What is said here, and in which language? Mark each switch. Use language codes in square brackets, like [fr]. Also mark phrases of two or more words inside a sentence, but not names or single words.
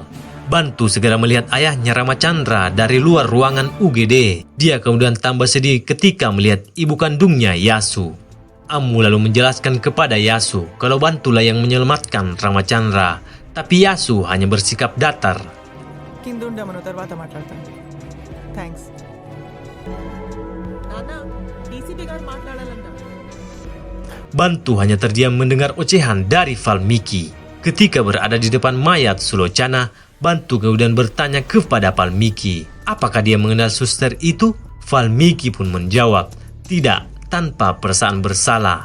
[id] Bantu segera melihat ayahnya Ramachandra dari luar ruangan UGD. Dia kemudian tambah sedih ketika melihat ibu kandungnya Yasu. Amu lalu menjelaskan kepada Yasu kalau Bantulah yang menyelamatkan Ramachandra. Tapi Yasu hanya bersikap datar. [te] కిందుండమను తర్వాత మాట్లాడతాను థ్యాంక్స్ నాన్న డీసీపీ గారు మాట్లాడాలంట. [id] Bantu hanya terdiam mendengar ocehan dari Valmiki. Ketika berada di depan mayat Sulochana, Bantu kemudian bertanya kepada Valmiki, apakah dia mengenal suster itu? Valmiki pun menjawab, tidak, tanpa perasaan bersalah.